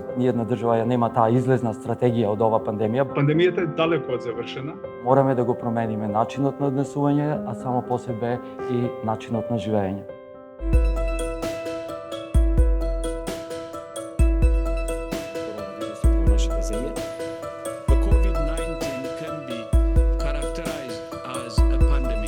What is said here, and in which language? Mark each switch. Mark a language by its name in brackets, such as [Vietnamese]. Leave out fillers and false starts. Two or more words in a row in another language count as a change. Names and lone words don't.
[Macedonian] Ниједна држава ја нема таа излезна стратегија од ова пандемија. Пандемијата е далеко од завршена. Мораме да го промениме начинот на однесување, а само по себе и начинот на живење. Коронавирусот во нашата земја. [English] The COVID-19 can be characterized as a pandemic.